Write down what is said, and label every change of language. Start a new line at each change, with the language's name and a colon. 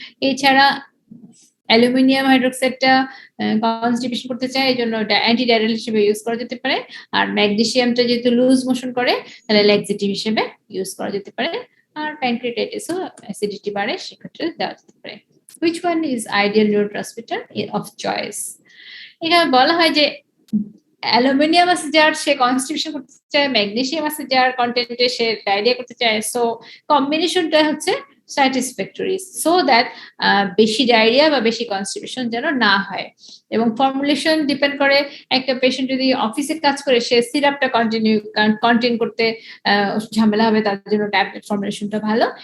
Bangla: এছাড়া aluminium হাইড্রোক্সাইডটা constipation করতে চায়, এই জন্য এটা অ্যান্টিডাইরেল হিসেবে ইউজ করা যেতে পারে। আর ম্যাগনেসিয়ামটা যেহেতু লুজ মোশন করে, তাহলে ল্যাক্সেটিভ হিসেবে ইউজ করা যেতে পারে। আর প্যানক্রিয়াটাইটিসও অ্যাসিডিটি বাড়ে, সেক্ষেত্রে দেওয়া যেতে পারে।
English: Which one is ideal neurotransmitter of choice?
Bangla: এখানে বলা হয় যে অ্যালুমিনিয়াম আছে যার, সে কনস্টিপেশন করতে চায়, ম্যাগনেসিয়াম আছে যার কন্টেন্টে সে ডায়রিয়া করতে চায়, সো কম্বিনেশনটা হচ্ছে স্যাটিসফ্যাক্টরি,
English: so that
Bangla: বেশি ডায়রিয়া বা বেশি কনস্টিপেশন যেন না হয়। এবং ফর্মুলেশন ডিপেন্ড করে, একটা পেশেন্ট যদি অফিসে কাজ করে, সে সিরাপটা কন্টিনিউ করতে ঝামেলা হবে, তার জন্য ট্যাবলেট ফর্মুলেশনটা ভালো।